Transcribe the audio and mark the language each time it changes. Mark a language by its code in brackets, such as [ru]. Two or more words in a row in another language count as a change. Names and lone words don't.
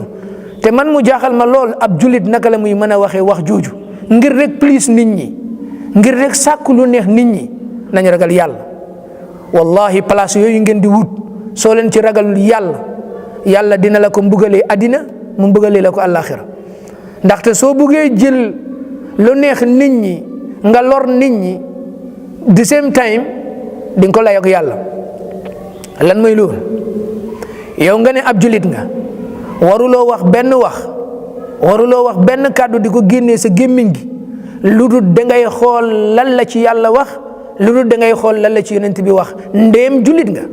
[wo] te man mu jaaxal ma lool ab jullit naka la muy mën a waxee wax jooju ngir rek please nit ñi, ngir rek sàkku lu neex nit ñi. nañ ragal yàlla, wallahi place yooyu ngeen di wut soo leen ci ragalul yàlla dina la ko mbugalee àddina, mu mbugalee la ko àllaaxira. ndaxte soo buggee jël lu neex nit ñi nga lor nit ñi [en] the same time [wo] di nga ko layoog yàlla. lan mooy loolu? yow nga ne ab julit nga, waruloo wax benn kàddu di ko génnee sa gémmiñ gi lu dul dangay xool lan la ci yàlla wax, lu dul dangay xool lan la ci yonent bi wax, ndéem julit nga.